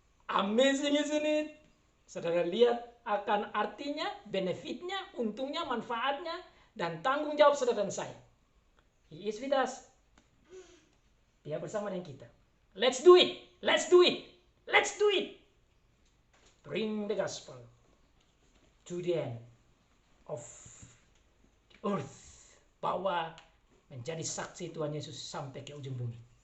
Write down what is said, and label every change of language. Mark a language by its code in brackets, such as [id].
[en] Amazing isn't it? [id] Saudara lihat akan artinya, benefitnya, untungnya, manfaatnya, dan tanggung jawab saudara dan saya. [en] He is with us. [id] Dia bersama dengan kita. [en] Let's do it. Let's do it. Let's do it. Bring the gospel to the end of the earth. [id] bawa menjadi saksi Tuhan Yesus sampai ke ujung bumi.